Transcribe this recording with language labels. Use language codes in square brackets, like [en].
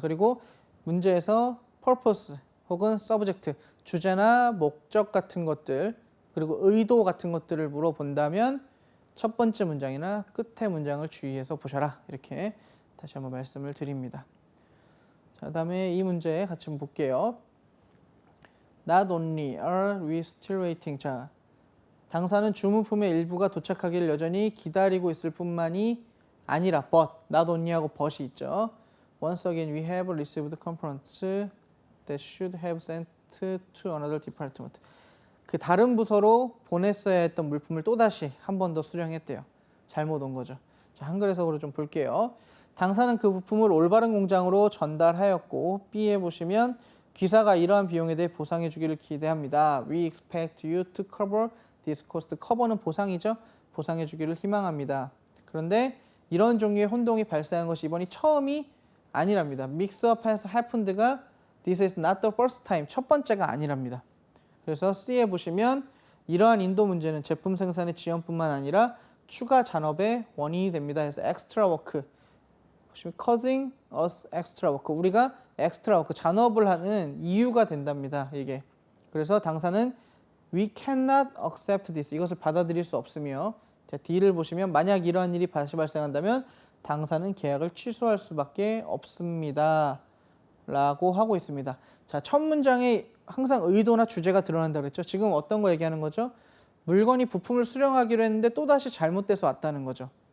[ko] 그리고 문제에서 purpose 혹은 subject, 주제나 목적 같은 것들, 그리고 의도 같은 것들을 물어본다면 첫 번째 문장이나 끝의 문장을 주의해서 보셔라. 이렇게 다시 한번 말씀을 드립니다. 자, 그다음에 이 문제 같이 한번 볼게요. [en] Not only are we still waiting. [ko] 자, 당사는 주문품의 일부가 도착하기를 여전히 기다리고 있을 뿐만이 아니라 but, not only하고 but이 있죠. [en] Once again we have received complaints that should have sent to another department. [ko] 그 다른 부서로 보냈어야 했던 물품을 또다시 한 번 더 수령했대요. 잘못 온 거죠. 자, 한글 해석으로 좀 볼게요. 당사는 그 부품을 올바른 공장으로 전달하였고 B에 보시면 귀사가 이러한 비용에 대해 보상해 주기를 기대합니다. [en] We expect you to cover this cost. [ko] 커버는 보상이죠. 보상해 주기를 희망합니다. 그런데 이런 종류의 혼동이 발생한 것이 이번이 처음이 아니랍니다. [en] Mix-up has happened가 this is not the first time. [ko] 첫 번째가 아니랍니다. 그래서 C에 보시면 이러한 인도 문제는 제품 생산의 지연뿐만 아니라 추가 잔업의 원인이 됩니다. 그래서 extra work, 보시면 [en] causing us extra work. [ko] 우리가 extra work, 잔업을 하는 이유가 된답니다. 이게. 그래서 당사는 [en] we cannot accept this. [ko] 이것을 받아들일 수 없으며 자, D를 보시면 만약 이러한 일이 다시 발생한다면 당사는 계약을 취소할 수밖에 없습니다. 라고 하고 있습니다. 자, 첫 문장에 항상 의도나 주제가 드러난다고 그랬죠. 지금 어떤 거 얘기하는 거죠? 물건이 부품을 수령하기로 했는데 또다시 잘못돼서 왔다는 거죠.